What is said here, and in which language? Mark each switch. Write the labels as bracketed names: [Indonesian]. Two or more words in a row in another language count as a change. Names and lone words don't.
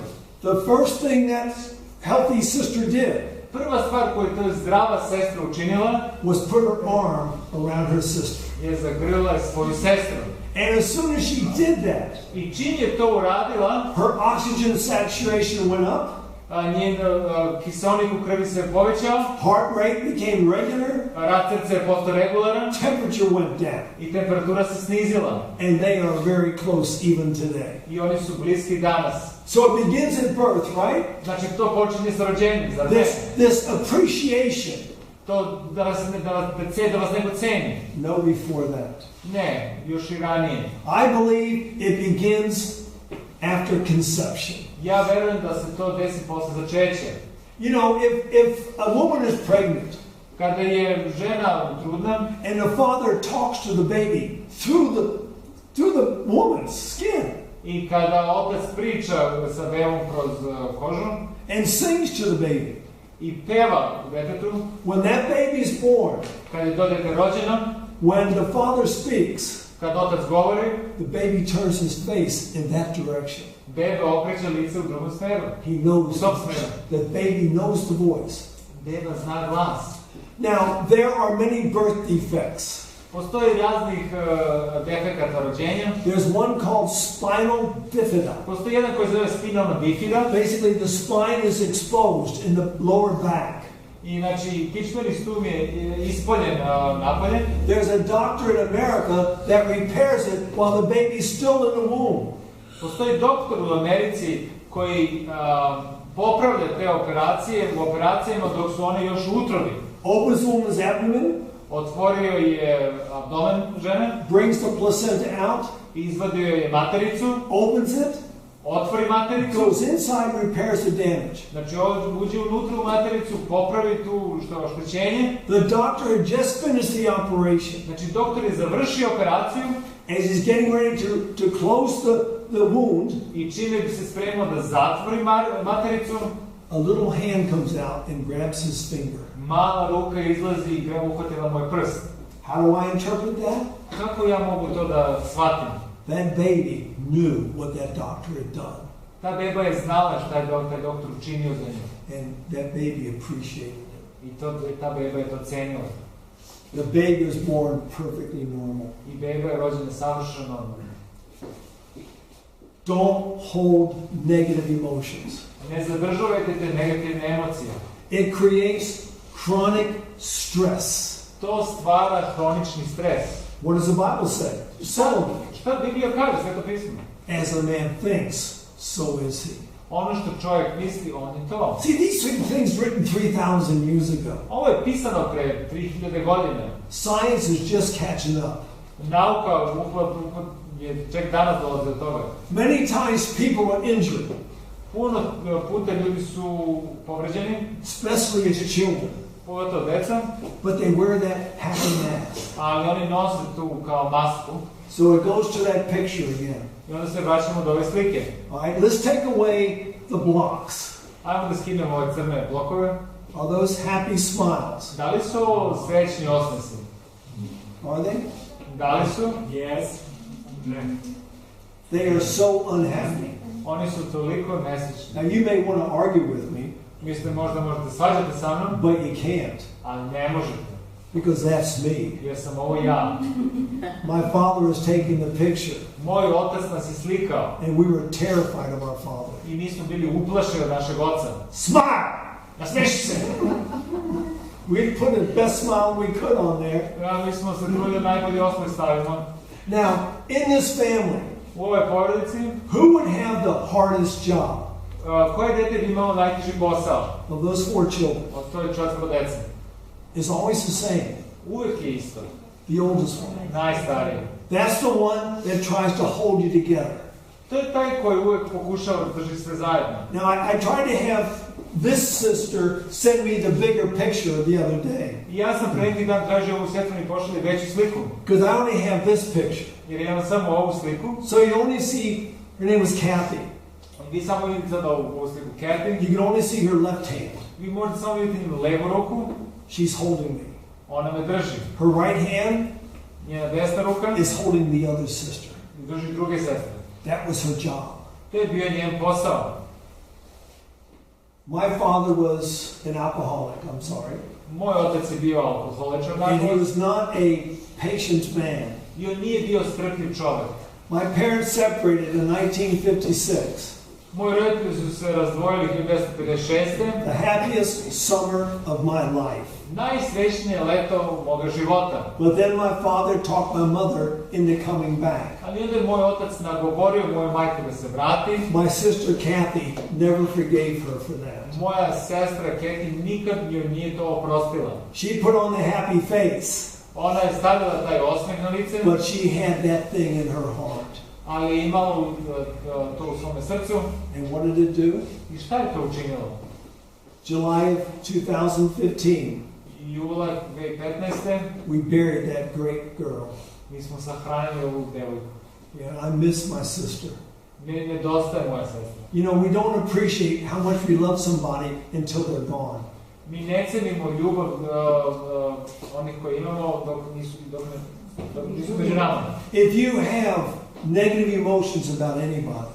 [English] The first thing that healthy sister did [Serbian] Prva stvar koju je ta zdrava sestra učinila [English] was put her arm around her sister. [Serbian] je zagrlila svoju sestru. [English] And as soon as she did that, [Serbian] I čim je to uradila, [English] her oxygen saturation went up, [Serbian] njen kiselnik u krvi se povećao, [English] heart rate became regular, [Serbian] rad srca je postao regularan [English] temperature went down. [Serbian] i temperatura se snizila. [English] And they are very close even today. [Serbian] I oni su bliski danas. [English] So it begins at birth, right? [Serbian] Znači to počinje sa rođenjem, zar ne? [English] This appreciation. [Serbian] To da vas neko ceni. [English] No, before that. [Serbian] Ne, još i ranije. [English] I believe it begins after conception. [Serbian] Ja verujem da se to desi posle začeća. [English] You know, if a woman is pregnant [Serbian] Kada je žena trudna [English] and the father talks to the baby through the woman's skin [Serbian] i kada otac priča sa bebom kroz kožu [English] and sings to the baby, [Serbian] i peva detetu, [English] when that baby is born, [Serbian] kad je to dete rođeno, [English] when the father speaks, [Serbian] kad otac govori, [English] the baby turns his face in that direction. [Serbian] bebe okreće lice u drugu smeru. [English] He knows, [Serbian] U tom smeru. [English] the baby knows the voice. [Serbian] Beba zna glas. [English] Now, there are many birth defects. [Serbian] Postoji raznih defekata rođenja. [English] There's one called spinal bifida. [Serbian] Postoji jedan koji se zove spinalna bifida. [English] Basically, the spine is exposed in the lower back. [Serbian] I znači, kičmeni stup je ispoljen napolje. [English] There's a doctor in America that repairs it while the baby's still in the womb. [Serbian] Postoji doktor u Americi koji popravlja te operacije u operacijama dok su one još u utrobi. [English] Opens the woman's abdomen. [Serbian] Otvorio je abdomen žene. [English] Brings the placenta out. [Serbian] Izvadio je matericu. [English] Opens it. [Serbian] Otvori matericu. [English] Goes inside and repairs the damage. [Serbian] Znači uđe unutra u matericu, popravi tu oštećenje. [English] The doctor had just finished the operation. [Serbian] Znači doktor je završio operaciju. [English] As he's getting ready to close the wound. [Serbian] I čime bi se spremao da zatvori matericu. [English] A little hand comes out and grabs his finger. [Serbian] Mala ruka izlazi i uhvatila moj prst. [English] How do I interpret that? [Serbian] Kako ja mogu to da shvatim? [English] That baby knew what that doctor had done. [Serbian] Ta beba je znala šta je taj doktor učinio za nju. [English] And that baby appreciated it. [Serbian] I ta beba je to cenila. [English] The baby was born perfectly normal. [Serbian] I beba je rođena savršeno normalno. [English] Don't hold negative emotions. [Serbian] Ne zadržavajte te negativne emocije. [English] It creates chronic stress. [Serbian] To stvara hronični stres. [English] What does the Bible say? Solomon. [Serbian] Šta Biblija kaže, Sveto pismo? [English] As a man thinks, so is he. [Serbian] Ono što čovjek misli, on je to. [English] See, these things written 3,000 years ago. [Serbian] Ovo je pisano pre 3000 godina. [English] Science is just catching up. [Serbian] Nauka je čak danas dolazi do toga. [English] Many times people are injured. [Serbian] Puno puta ljudi su povređeni. [English] Especially as children. [Serbian] Pogotovo deca. [English] But they wear that happy mask. [Serbian] Ali oni nose tu kao masku. [English] So it goes to that picture again. [Serbian] I onda se vraćamo do ove slike. [English] All right, let's take away the blocks. [Serbian] Ajmo da skinemo ove crne blokove. [English] Are those happy smiles? [Serbian] Da li su srećni osmesi? [English] Are they? [Serbian] Da li su? [English] Yes. Ne. They are so unhappy. [Serbian] Oni su toliko nesrećni. [English] Now you may want to argue with me. [Serbian] Mislite možda možete svađati sa mnom? [English] But you can't. [Serbian] Ali ne možete. [English] Because that's me. [Serbian] Jer sam ovo ja. [English] My father is taking the picture. [Serbian] Moj otac nas je slikao. [English] And we were terrified of our father. [Serbian] I mi smo bili uplašeni od našeg oca. [English] Smile! [Serbian] Nasmeši se! [English] We put the best smile we could on there. [Serbian] Ja, mi smo se trudili da najbolji osmeh stavimo. [English] Now, in this family, [Serbian] u ovoj porodici, [English] who would have the hardest job? [Serbian] Koje dete bi imalo najteži posao? [English] Of those 4 children. [Serbian] Od toj 4 dece. [English] It's always the same. [Serbian] Uvijek je isto. [English] The oldest one. [Serbian] Najstariji. [English] That's the one that tries to hold you together. [Serbian] To je taj koji uvijek pokušava da drži sve zajedno. [English] Now, I tried to have this sister send me the bigger picture the other day. [Serbian] I ja sam pre neki dan tražio ovu sestru mi pošalje veću sliku. [English] Because I only have this picture. [Serbian] Jer imam samo ovu sliku. [English] So you only see, her name was Kathy. [Serbian] Vi samo vidite sada ovu sliku Kathy. [English] You can only see her left hand. [Serbian] Vi možete samo vidjeti njenu levu ruku. [English] She's holding me. [Serbian] Ona me drži. [English] Her right hand [Serbian] njena desna ruka [English] is holding the other sister. [Serbian] I drži druge sestre. [English] That was her job. [Serbian] To je bio njen posao. [English] My father was an alcoholic, I'm sorry. [Serbian] Moj otac je bio alkoholičar. [English] And he was not a patient man. [Serbian] I on nije bio strpljiv čovjek. [English] My parents separated in 1956. [Serbian] Moji roditelji su se razdvojili 1956. [English] The happiest summer of my life. [Serbian] Najsrećnije leto moga života. [English] But then my father talked my mother into coming back. [Serbian] Ali onda je moj otac nagovorio moju majku da se vrati. [English] My sister Kathy never forgave her for that. [Serbian] Moja sestra Kathy nikad joj nije to oprostila. [English] She put on the happy face. [Serbian] Ona je stavila taj osmeh na lice. [English] But she had that thing in her heart. [Serbian] Ali je imala to u svome srcu. [English] And what did it do? [Serbian] I šta je to učinilo? [English] July of 2015. [Serbian] Jula 2015. [English] We buried that great girl. [Serbian] Mi smo sahranili ovu devojku. [English] Yeah, I miss my sister. [Serbian] Mi nedostaje moja sestra. [English] You know, we don't appreciate how much we love somebody until they're gone. [Serbian] Mi ne cenimo ljubav onih koji imamo dok nisu među nama. [English] If you have negative emotions about anybody,